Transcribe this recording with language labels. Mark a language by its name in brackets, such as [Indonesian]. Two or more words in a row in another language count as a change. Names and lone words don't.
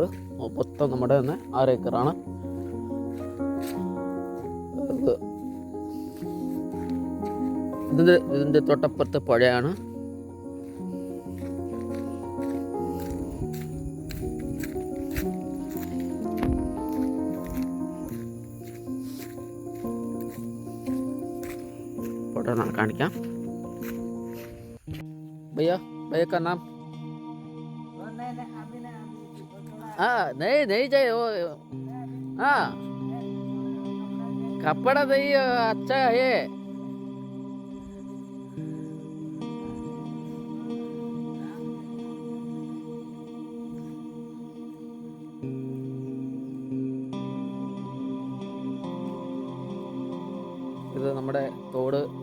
[Malayalam] മൊത്തം നമ്മുടെ തന്നെ 6 ഏക്കറാണ്. ഇതിൻ്റെ തൊട്ടപ്പുറത്ത് പുഴയാണ്. പുഴ കാണിക്കാം. [Hindi] भैया का नाम? हाँ, नहीं चाहिए वो. हाँ, कपड़ा नहीं अच्छा है. [Malayalam] ഇത് നമ്മുടെ തോട്.